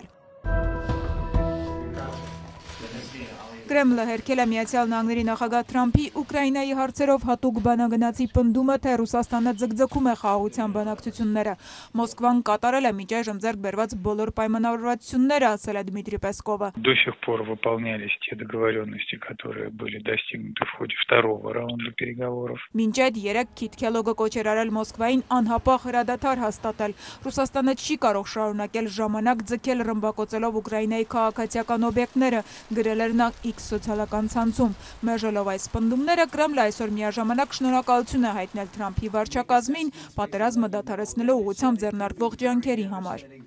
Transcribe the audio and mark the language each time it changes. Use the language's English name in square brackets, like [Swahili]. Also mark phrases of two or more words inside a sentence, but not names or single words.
[Armenian] Կրեմլը հերքել է Միացյալ Նահանգների նախագահ Թրամփի Ուկրաինայի հարցերով հատուկ բանագնացի պնդումը, թե Ռուսաստանը ձգձգում է խաղաղության բանակցությունները։ Մոսկվան կատարել է մինչ այժմ ձեռք բերված բոլոր պայմանավորվածությունները, ասել է Դմիտրի Պեսկովը։ [Russian] До сих пор выполнялись те договоренности, которые были достигнуты в ходе второго раунда переговоров. [Armenian] Մինչ այդ 3 Քիթ Քելոգը կոչ էր արել Մոսկվային անհապաղ հրադադար հաստատել։ Ռուսաստանը չի կարող շարունակել ժամանակ ձգել ռմբակոծելով Ուկրաինայի քաղաքացիական օբյեկտները, գրել էր նա X սոցիալական ցանցում։ Մերժելով այս պնդումները, Կրեմլը այսօր միաժամանակ շնորհակալություն է հայտնել Թրամփի վարչակազմին պատերազմը դադարեցնելու ուղղությամբ ձեռնարկվող ջանքերի համար։